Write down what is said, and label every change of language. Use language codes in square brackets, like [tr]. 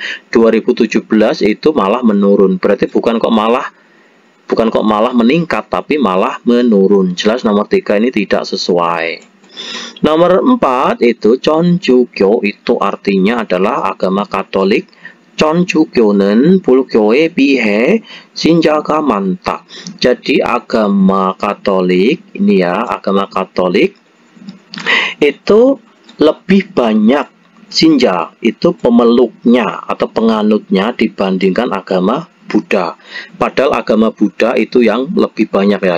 [id] 2017 itu malah menurun. Berarti bukan kok malah meningkat, tapi malah menurun. Jelas nomor 3 ini tidak sesuai. Nomor 4 itu Chonjukyo, itu artinya adalah agama Katolik. [ko] Chonjukyo는 불교에 비해 신자가 많다. [id] Jadi agama Katolik ini ya, agama Katolik itu lebih banyak sinja, itu pemeluknya atau penganutnya dibandingkan agama Buddha. Padahal agama Buddha itu yang lebih banyak ya.